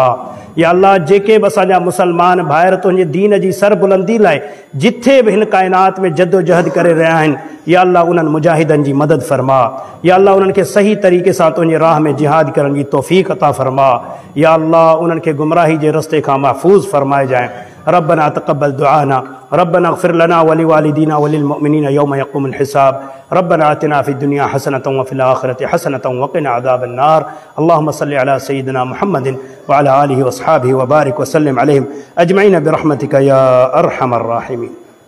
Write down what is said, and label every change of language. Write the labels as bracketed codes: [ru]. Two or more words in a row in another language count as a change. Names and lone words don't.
[sd] या अल्लाह जेके बि असांजा मुसलमान भाइर तुंहिंजे दीन जी सरबुलंदी लाइ जिथे बि हिन काइनात में जद्दोजहद करे रहिया आहिनि या अल्लाह उन्हनि मुजाहिदनि जी मदद फरमा। या अल्लाह उन्हनि खे सही तरीक़े सां तुंहिंजे राह में जिहाद करण जी तौफ़ीक़ अता फरमा। या अल्लाह उन्हनि खे गुमराही जे रस्ते खां महफ़ूज़ फरमाए जाए। [ar] ربنا تقبل دعاءنا ربنا اغفر لنا ولوالدينا وللمؤمنين يوم يقوم الحساب. ربنا آتنا في الدنيا حسنة وفي الآخرة حسنة وقنا عذاب النار. اللهم صل على سيدنا محمد وعلى آله وأصحابه وبارك وسلم عليهم أجمعين برحمتك يا أرحم الراحمين.